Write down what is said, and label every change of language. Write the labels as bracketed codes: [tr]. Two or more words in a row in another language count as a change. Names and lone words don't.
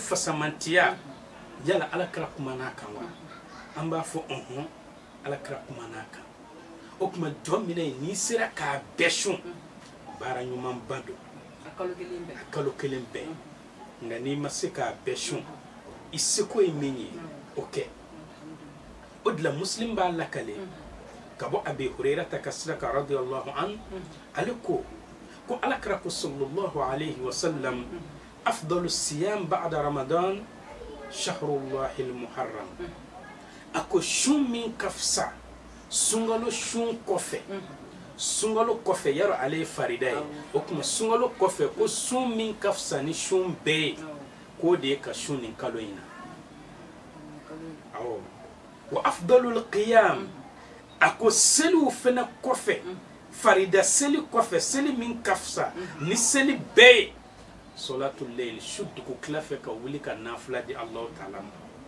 [bm] fasamantiya yala alakira kumana a kan wa an b'a fɔ alakira kumana a kan o kuma jɔn min ye n'i sera k'a bɛɛ sun baara ɲumanba don a kalo kelen bɛɛ nka n'i ma se k'a bɛɛ sun i seko ye min ye o kɛ o de la muslim b'a lakale ka bɔ abi hurairata ka sira kan [ar] رضي الله عن [bm] ale ko alakira ko [ar] صلى الله عليه وسلم أفضل الصيام بعد رمضان شهر الله المحرم [bm] a ko sun min ka fisa sunkalo sun kɔfɛ sunkalo kɔfɛ yarɔ ale ye farida ye o kuma sunkalo kɔfɛ ko sun min ka fisa ni sun bɛɛ ye k'o de ye ka sun nin kalo in na awɔ [ar] وأفضل القيام [bm] a ko seliw fana kɔfɛ farida seli kɔfɛ seli min ka fisa ni seli bɛɛ ye [ar] صلاة الليل [bm] su dugu tila fɛ ka wuli ka nafila di [ar] الله تعالى [bm] ma